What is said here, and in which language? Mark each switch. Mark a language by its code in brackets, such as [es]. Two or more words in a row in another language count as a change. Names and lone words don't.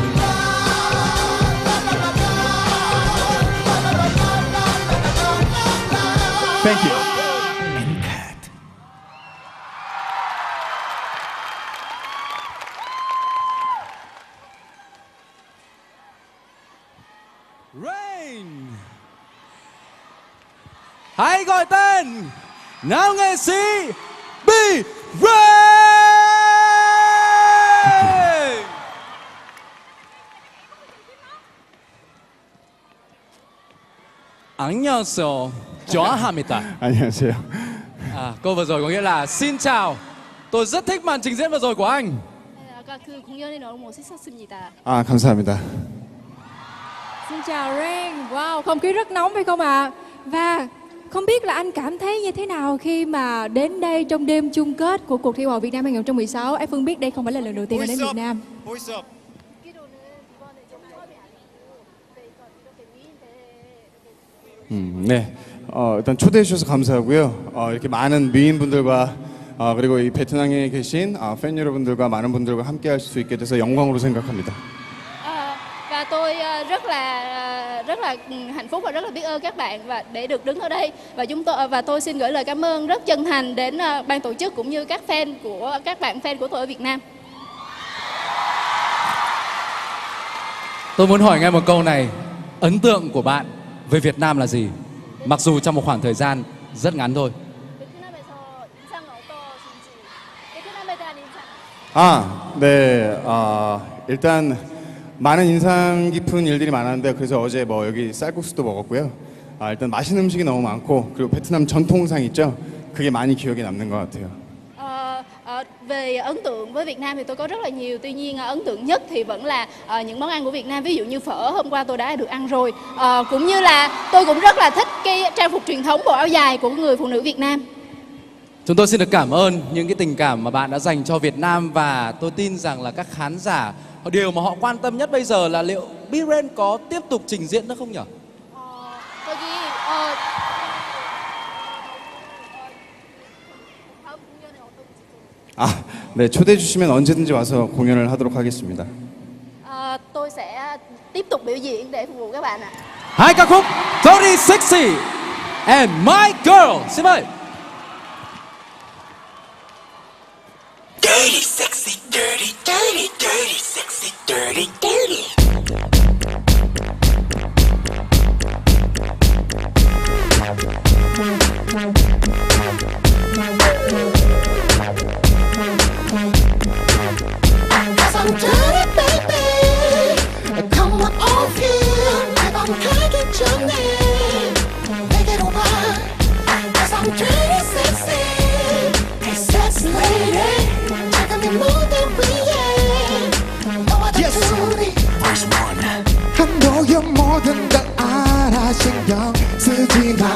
[en] Thank you. And cut. Rain. [vi] Hãy gọi tên nam nghệ sĩ B-Rain. [ko] 안녕하세요. 좋아합니다. 안녕하세요. [vi] Câu vừa rồi có nghĩa là xin chào. Tôi rất thích màn trình diễn vừa rồi của anh. [ko] 아까 그 공연이 너무 멋있었습니다. 아, 감사합니다. [vi] Xin chào Rain. Wow, không khí rất nóng phải không ạ? Và không biết là anh cảm thấy như thế nào khi mà đến đây trong đêm chung kết của cuộc thi Hoa hậu Việt Nam 2016. Em Phương biết đây không phải là lần đầu tiên anh đến Việt Nam. [ko] 네. 일단 초대해 주셔서 감사하고요. 이렇게 많은 미인분들과 그리고 이 베트남에 계신 팬 여러분들과 많은 분들과 함께 할 수 있게 돼서 영광으로 생각합니다. [vi] Và tôi rất là hạnh phúc và rất là biết ơn các bạn và để được đứng ở đây và tôi xin gửi lời cảm ơn rất chân thành đến ban tổ chức cũng như các bạn fan của tôi ở Việt Nam. Tôi muốn hỏi ngay một câu này. Ấn tượng của bạn về Việt Nam là gì? Mặc dù trong một khoảng thời gian rất ngắn thôi. [ko] 네. 일단 많은 인상 깊은 일들이 많았는데 그래서 어제 뭐 여기 쌀국수도 먹었고요. 일단 맛있는 음식이 너무 많고 그리고 베트남 전통상 있죠? 그게 많이 기억에 남는 것 같아요. [vi] Về ấn tượng với Việt Nam thì tôi có rất là nhiều. Tuy nhiên ấn tượng nhất thì vẫn là những món ăn của Việt Nam. Ví dụ như phở hôm qua tôi đã được ăn rồi. Cũng như là tôi cũng rất là thích cái trang phục truyền thống bộ áo dài của người phụ nữ Việt Nam. Chúng tôi xin được cảm ơn những cái tình cảm mà bạn đã dành cho Việt Nam. Và tôi tin rằng là các khán giả, điều mà họ quan tâm nhất bây giờ là liệu B-Rain có tiếp tục trình diễn nữa không nhỉ? [ko] 네, 초대해 주시면 언제든지 와서 공연을 하도록 하겠습니다. [vi] Tôi sẽ tiếp tục biểu diễn để phục vụ các bạn ạ. Hai ca khúc Dirty Sexy and My Girl. Xin mời. [en] Dirty, sexy, dirty, dirty, dirty, sexy, dirty, dirty. Cause I'm dirty, baby. Come on off here. [ko] 해방하기 전에 내게로 와. [en] Cause I'm dirty, sexy. Hey, sexy lady. I know you're [ko] 뭐든 다 알아 신경 쓰지 마